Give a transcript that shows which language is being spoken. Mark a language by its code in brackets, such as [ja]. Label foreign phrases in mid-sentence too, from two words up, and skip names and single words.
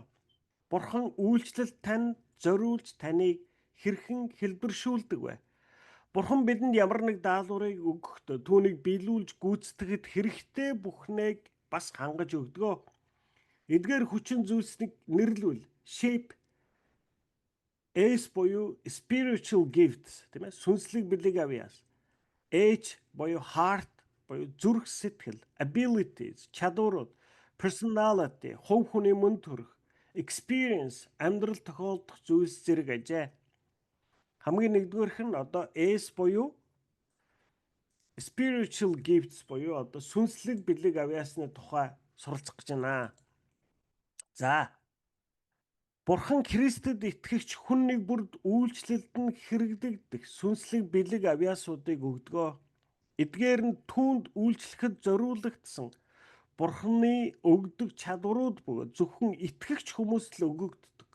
[mn] Бурхан үйлчлэлд танд зориулж таныг хэрхэн хэлбэршүүлдэг вэ? Бурхан бидэнд ямар нэг даалгаврыг өгөхдөө түүнийг биелүүлж гүйцэтгэхэд хэрэгтэй бүхнийг бас хангаж өгдөг. Эдгээр хүчин зүйлсийг нэрлэвэл shape, S буюу [en] spiritual gifts, [mn] тийм ээ, сүнслэг бэлэг авьяас. H буюу heart буюу зүрх сэтгэл, abilities, чадварууд, personality, хувь хүний мөн төрх, experience, амьдрал тохиолдох зүйлс зэрэг ажээ. Хамгийн нэгдүгээрх нь одоо S буюу [en] spiritual gifts [mn] буюу одоо сүнслэг бэлэг авьяасны тухай суралцах гэж байна. За. Бурхан Христэд итгэгч хүн нэг бүрд үйлчлэлд нь хэрэгдэгдэх сүнслэг бэлэг авьяасуудыг өгдөг. Эдгээр нь түүнд үйлчлэхэд зориулагдсан Бурханы өгдөг чадварууд бөгөөд зөвхөн итгэгч хүмүүст л өгөгддөг.